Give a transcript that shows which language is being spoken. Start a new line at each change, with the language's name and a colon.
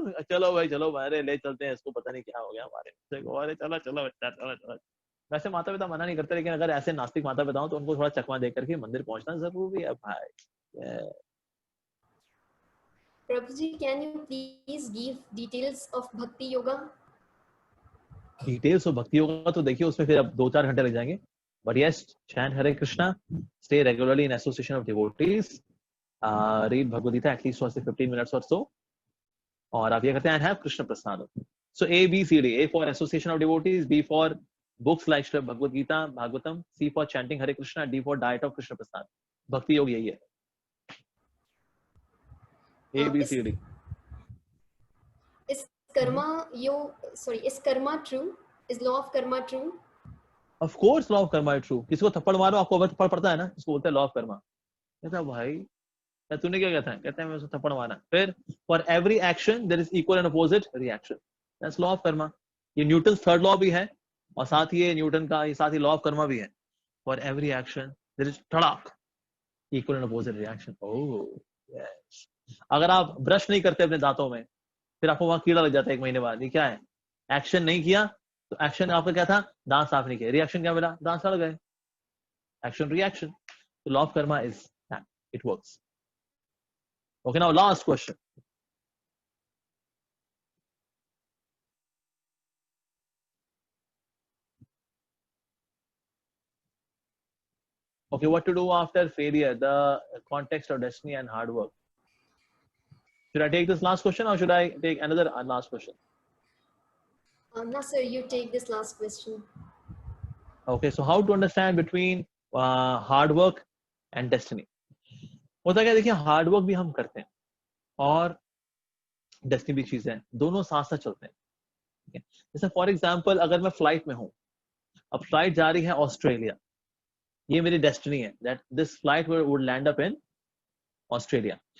Hindi: चलो भाई चलो, अरे ले चलते हैं इसको, पता नहीं क्या हो गया हमारे बच्चे को, अरे चलो चलो बच्चा चलो। वैसे माता पिता मना नहीं करते, लेकिन अगर ऐसे नास्तिक माता पिता हो तो उनको थोड़ा चकमा देकर के मंदिर पहुंचना जरूरी है भाई।
English: Prabhuji, can you please give details of Bhakti Yoga? Details of Bhakti yoga
Hindi: तो देखिए उसमें फिर अब 2-4 घंटे लग जाएंगे,
English: but yes, chant Hare Krishna, stay regularly in association of devotees, read Bhagavad Gita at least for 15 minutes or so,
Hindi: और आप ये करते हैं
English: and have Krishna Prasad. So A, B, C, D. A for association of devotees, B for books like Bhagavad Gita, Bhagavatam, C for chanting Hare Krishna, D for diet of Krishna Prasad.
Hindi: भक्ति योग यही है, A, B, C, D.
English: Is karma true? Is law of karma true? Of course law of karma is true.
Hindi: किसी को थप्पड़ मारो, आपको अगर थप्पड़ पड़ता है ना, इसको बोलते हैं law of karma। कहता भाई तूने क्या कहता है, कहते हैं मैं उसको थप्पड़ मारा।
English: फिर for every action there is equal and opposite reaction, that's law of karma।
Hindi: ये न्यूटन थर्ड लॉ भी है, और साथ ही ये न्यूटन का ये साथ ही लॉ ऑफ कर्मा भी है।
English: for every action there is तड़ाक equal and opposite reaction। oh yes।
Hindi: अगर आप ब्रश नहीं करते अपने दांतों में, फिर आपको वहां कीड़ा लग जाता है 1 महीने बाद, ये क्या है? एक्शन नहीं किया तो एक्शन आपका क्या था, दांत साफ नहीं किया, रिएक्शन क्या मिला, दांत सड़ गए।
English: Action reaction, तो law of karma is that, it works. Okay, now last question. Okay, what to do after failure, the context of destiny and hard work. Should I take this last question or should I take another last question? No, sir, you take this last question. Okay, so how to understand between hard work and destiny?
Hindi: होता क्या, देखिए hard work भी हम करते हैं और destiny भी चीज है, दोनों साथ साथ चलते हैं। जैसे
English: for example
Hindi: अगर मैं फ्लाइट में हूं, अब फ्लाइट जा रही है ऑस्ट्रेलिया, ये मेरी डेस्टिनी है
English: That this flight would land up in Australia.